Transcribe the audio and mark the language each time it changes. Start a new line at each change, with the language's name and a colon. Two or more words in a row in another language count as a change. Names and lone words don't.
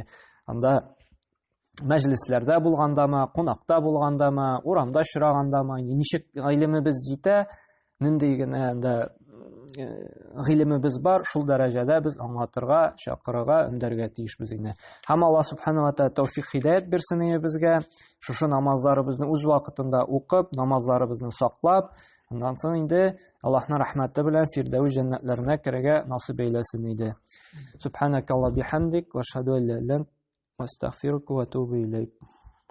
Tatar: Анда мәҗлесләрдә булгандамы, кунакта булгандамы, урамда чырагандамы, ничек гыйлемебез җитә, нинди генә гыйлемебез бар, шул дәрәҗәдә без аңлатырга, чакырырга, өндәргә тиешбез инде. Һәм Аллаһ
Arabic: سبحانه وتعالى
Tatar: тәүфик хидаят бирсен безгә, шушы намазларыбызны үз вакытында укып, намазларыбызны саклап, аннан соң инде Аллаһның рәхмәте белән фирдәүс җәннәтләренә керергә насыйп әйләсен иде.
Arabic: سبحانك اللهم بحمدك وأشهد أن لا إله إلا أنت وأستغفرك وأتوب إليك.